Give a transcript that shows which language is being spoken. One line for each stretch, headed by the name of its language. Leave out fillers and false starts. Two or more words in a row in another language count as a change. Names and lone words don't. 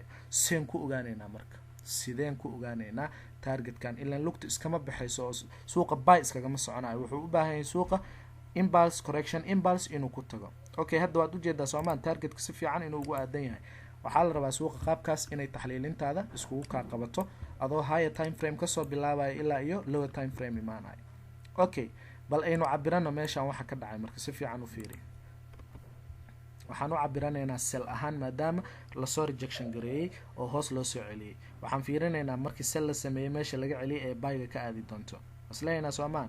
Somali: sideen ku ogaanaynaa marka, sideen ku ogaanaynaa targetkan? ilaan lugta iskama baxayso oo suuqa buy iskagama soconayo, wuxuu u baahan yahay suuqa
English: impulse correction,
Somali: impulse inuu ku tago. okay, hadda waad ujeedaa soomaan targetka si fiican inuu ugu aadan yahay. waxaa la rabaa suuqa qaabkaas inay taxliilintaada iskugu kaa qabato adoo
English: higher time frame
Somali: kasoo bilaabayo ilaa iyo
English: lower time frame
Somali: imaanayo. okay, bal aynu cabirano meeshaan waxa ka dhacay marka si fiican u fiiri. waxaan u cabiranaynaa sell ahaan maadaama lasoo rejection gareeyey oo hoos loo soo celiyey. waxaan fiirinaynaa markii sell la sameeyey meesha laga celiyey ee buyga ka aadi doonto. isleeyaynaa soomaan.